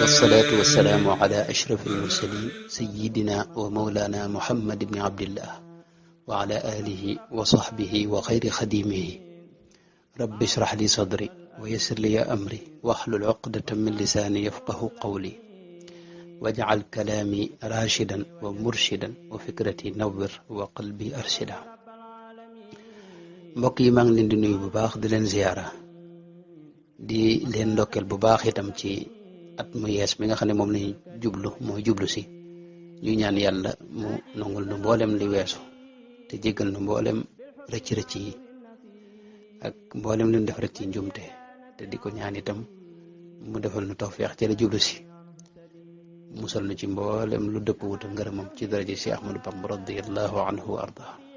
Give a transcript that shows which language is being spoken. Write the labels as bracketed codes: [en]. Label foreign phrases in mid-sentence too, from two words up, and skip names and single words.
[ar] والصلاة والسلام على أشرف المرسلين سيدنا ومولانا محمد بن عبد الله وعلى آله وصحبه وخير خديمه. رب اشرح لي صدري ويسر لي أمري واحلل عقدة من لساني يفقه قولي واجعل كلامي راشدا ومرشدا وفكرتي نور وقلبي أرشدا. [wo] mbokk yi maa ngi leen di nuyu bu baax di leen ziyaara di leen ndokkeel bu baax itam ci at mu yees mi nga xam ne moom lañu jublu si ñu ñaan yàlla mu nangul nu mboolem li weesu te jéggal nu mboolem rëcc-rëcc yi ak mboolem lu ñu def rek ci njumte te di ko ñaan itam mu defal nu tawfeex ci la jublu si musal nu ci mboolem lu dëpp wuta ngërëmam ci daraja si Ahmadu Bamba [ar] رضي الله عنه وأرضاه.